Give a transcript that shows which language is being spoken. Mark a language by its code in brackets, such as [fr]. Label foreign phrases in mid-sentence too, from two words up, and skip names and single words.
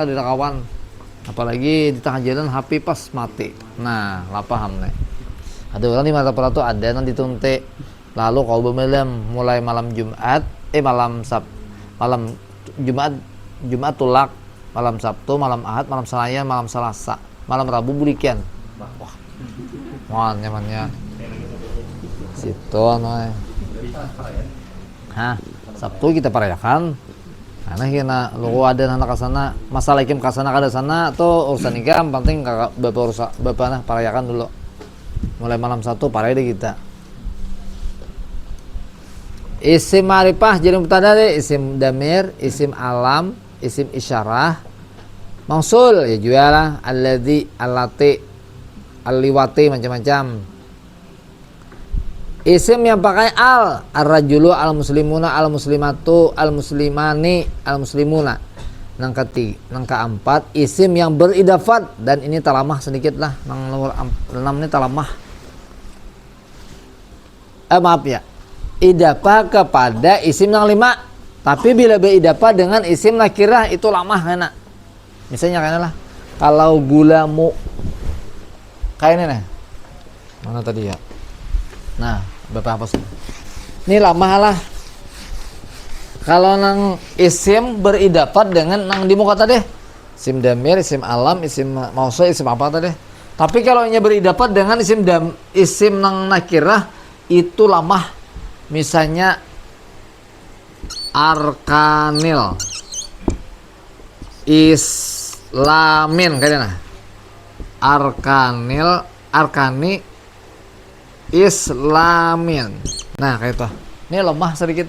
[bjn] di kawan apalagi di tengah jalan HP pas mati nah lah paham nih ada orang di mata peratu ada nanti tunte lalu kau bermalam mulai malam Jumat malam Jumat tulak malam Sabtu malam Ahad malam Selasa malam Selasa malam Rabu bulikian wah nyamannya situ anu Sabtu kita parayakan karena kena lu ada anak kasana masalah ikim kasana kada sana tuh urusan ikam penting kakak bapak nah parayakan dulu mulai malam 1 paraya deh kita isim ma'rifah jadi mubtada deh isim damir isim alam isim isyarah mausul ya juga lah [ar] الذي التي اللواتي [bjn] macam-macam isim yang pakai [ar] الرجل المسلمون المسلمات المسلمان المسلمون [bjn] nang keempat isim yang beridafat dan ini talamah sedikit lah nang nomor 6 ini talamah maaf ya idafah kepada isim yang 5 tapi bila beridafah dengan isim nakirah itu lamah kena misalnya kayaknya lah kalau gulamu kayak ini nih mana tadi ya nah bapak apa sih ini lamah lah kalau nang isim beridafat dengan nang di muka tadi isim damir isim alam isim mausul isim apa tadi tapi kalau nya beridafat dengan isim nang nakirah itu lamah misalnya [ar] أركان الإسلام [bjn] kayaknya [ar] أركان إسلام [bjn] nah kayak itu ini lemah sedikit